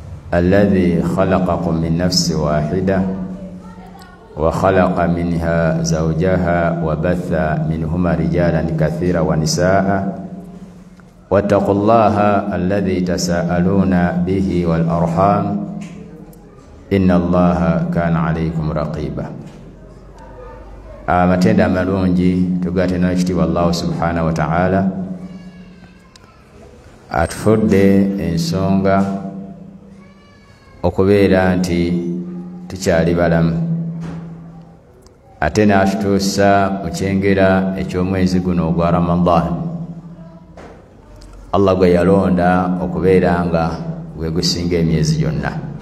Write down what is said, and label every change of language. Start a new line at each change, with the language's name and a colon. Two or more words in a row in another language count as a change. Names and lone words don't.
Arabic: الذي خلقكم من نفس واحدة وخلق منها زوجها وبث منهما رجالا كثيرا ونساء واتقوا الله الذي تساءلون به والأرحام إن الله كان عليكم رقيبا.
Ganda: amatenda amalungi tugatena ekitiibwa Allah
Arabic: سبحانه وتعالى
Ganda: atufudde ensonga okubeera nti tukyali balamu ate n'atutuusa mu kyengera eky'omwezi guno ogwa Ramadan Allah gwe yalonda okubeera nga gwe gusinga emyezi gyonna.